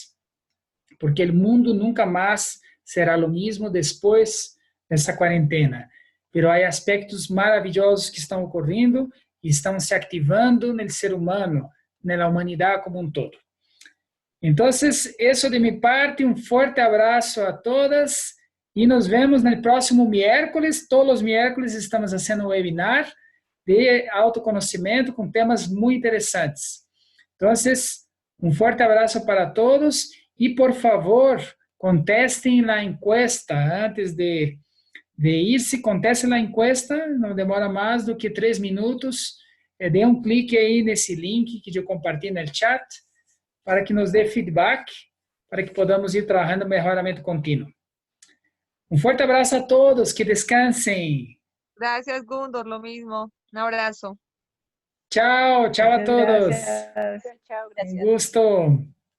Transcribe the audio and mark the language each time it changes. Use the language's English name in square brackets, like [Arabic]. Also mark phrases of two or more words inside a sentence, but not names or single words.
[Portuguese] Porque o mundo nunca mais será o mesmo depois dessa quarentena. Pero há aspectos maravilhosos que estão ocorrendo e estão se ativando no ser humano, na humanidade como um todo. Então, isso de minha parte, um forte abraço a todas e nos vemos no próximo miércoles. Todos os miércoles estamos fazendo um webinar de autoconhecimento com temas muito interessantes. Então, um forte abraço para todos. E, por favor, contestem a encuesta antes de irse. Contestem a encuesta, não demora mais do que 3 minutos. dê um clique aí nesse link que eu compartilho no chat para que nos dê feedback, para que podamos ir trabalhando no melhoramento contínuo. Um forte abraço a todos, que descansem. [Spanish] Gracias, Gundor, lo mismo. Un abrazo. Chao, chao a Muchas todos. gracias. Chao, Un gracias. gusto.